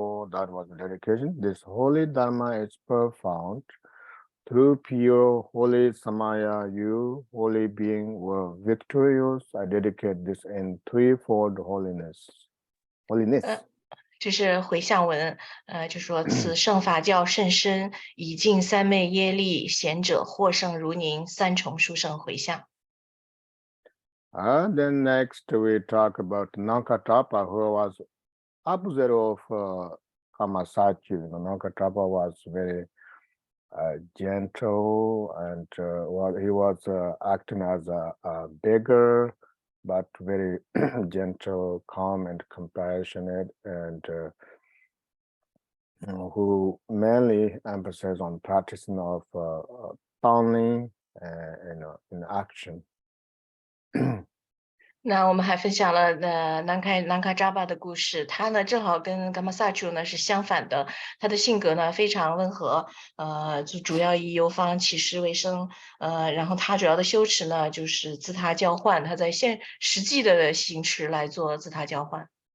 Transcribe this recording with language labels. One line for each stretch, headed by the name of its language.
English: That was the dedication. This holy Dharma is profound. Through pure holy Samaya, you, holy being, were victorious. I dedicate this in threefold holiness.
Chinese: 这是回向文，就说此圣法教甚深，以尽三昧耶力，贤者获胜如您，三重殊胜回向。
English: Then next we talk about Nankatapa, who was opposite of Kamasachi. Nankatapa was very gentle and he was acting as a beggar, but very gentle, calm, and compassionate, and who mainly emphasized on practicing of tawning in action.
Chinese: 那我们还分享了南卡扎巴的故事，他呢正好跟伽马萨楚呢是相反的，他的性格呢非常温和，就主要以游方乞食为生，然后他主要的修持呢就是自他交换，他在实际的行持来做自他交换。